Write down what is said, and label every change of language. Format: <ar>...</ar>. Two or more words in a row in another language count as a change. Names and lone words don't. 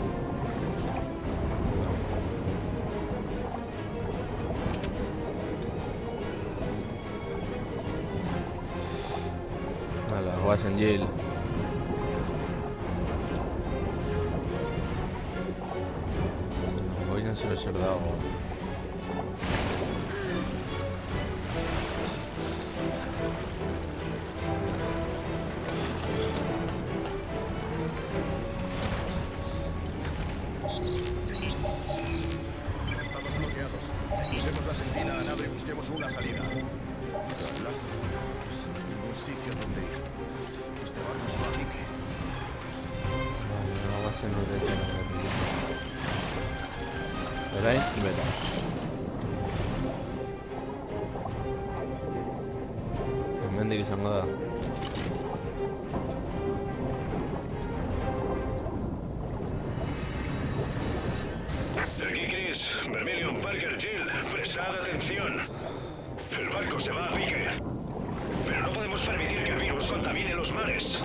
<eu>Hala, goazen Jill. Goian zer dago.</eu> <es>Estamos bloqueados. Usemos la sentina a nave y busquemos una salida. Tablazo. Sin ningún sitio donde ir. Este barco se va a pique.</es> <eu>Vale, goazen horretan horretik. Orain, bera. Hemendik izango da.</eu> <es>Aquí Chris, Vermilion, Parker, Jill, prestad atención. El barco se va a pique. Pero no podemos permitir que el virus contamine los mares.</es>